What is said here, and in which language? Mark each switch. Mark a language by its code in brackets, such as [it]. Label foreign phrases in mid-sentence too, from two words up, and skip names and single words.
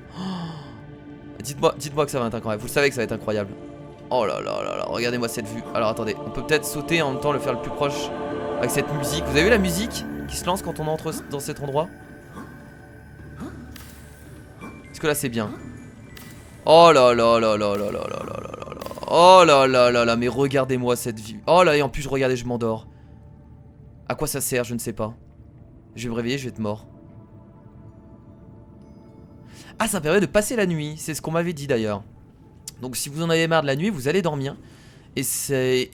[fr] Oh, dites-moi que ça va être incroyable. Vous le savez que ça va être incroyable. Oh là là là là, regardez-moi cette vue. Alors attendez, on peut peut-être sauter en même temps le faire le plus proche avec cette musique. Vous avez vu la musique qui se lance quand on entre dans cet endroit? Est-ce que là c'est bien? Oh là là là là là là là là là là. Oh là là là là, mais regardez-moi cette vue. Oh là, et en plus, regardez, je m'endors. À quoi ça sert, je ne sais pas. Je vais me réveiller, je vais être mort. Ah, ça permet de passer la nuit. C'est ce qu'on m'avait dit d'ailleurs. Donc si vous en avez marre de la nuit, vous allez dormir. Et c'est...